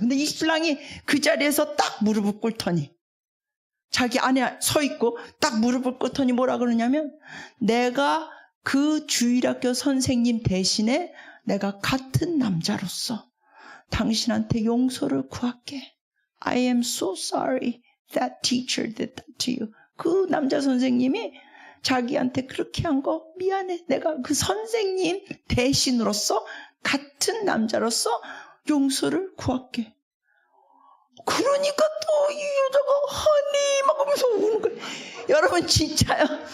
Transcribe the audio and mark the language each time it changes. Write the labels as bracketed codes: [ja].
[ko] 근데 이 신랑이 그 자리에서 딱 무릎을 꿇더니 자기 안에 서 있고 딱 무릎을 꿇더니 뭐라 그러냐면 내가 그 주일학교 선생님 대신에 내가 같은 남자로서 당신한테 용서를 구할게. [en] I am so sorry that teacher did that to you. [ko] 그 남자 선생님이 자기한테 그렇게 한 거 미안해. 내가 그 선생님 대신으로서 같은 남자로서 용서를 구할게. 그러니까 또 이 여자가 허니 막 하면서 우는 거예요. 여러분 진짜요.